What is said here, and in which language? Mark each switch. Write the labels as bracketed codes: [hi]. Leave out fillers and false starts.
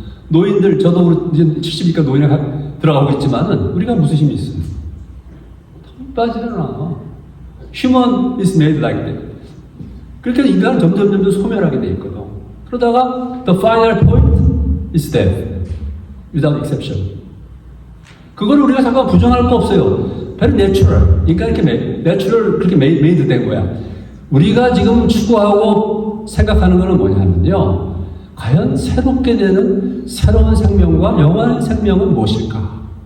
[ko] 노인들, 저도 이제 70이니까 노인에 들어가고 있지만은 우리가 무슨 힘이 있어요? 힘 빠지잖아. [en] Human is made like that. [ko] 그렇게 인간은 점점 소멸하게 돼 있거든. 그러다가 [en] the final point is death, without exception. [ko] 그걸 우리가 잠깐 부정할 거 없어요. [en] very natural. [ko] 인간 이렇게 natural 그렇게 made 된 거야. 우리가 지금 추구하고 생각하는 거는 뭐냐면요. 과연 새롭게 되는 새로운 생명과 영원한 생명은 무엇일까?